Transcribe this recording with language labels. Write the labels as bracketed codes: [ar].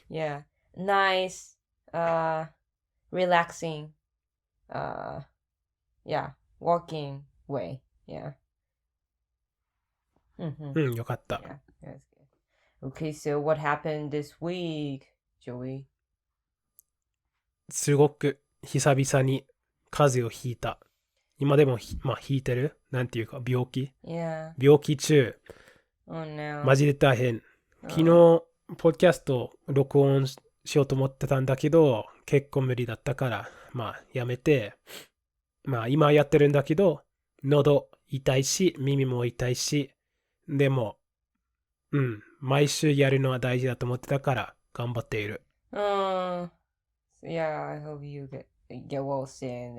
[en] Yeah, nice, relaxing, yeah, walking way. Yeah. [ja] よかった。 [en] Yeah, that's good. Okay, so what happened this week, Joey? [ja] すごく久々に風邪をひいた。今でもまあひいてる？なんていうか病気？ [en] Yeah. [ja] 病気中。 [en] Oh no. [ja] マジで大変。昨日、ポッドキャスト録音しようと思ってたんだけど、結構無理だったから、まあやめて、まあ今やってるんだけど、喉痛いし、耳も痛いし、でも、毎週やるのは大事だと思ってたから頑張っている。 [en] Yeah, I hope you get well soon.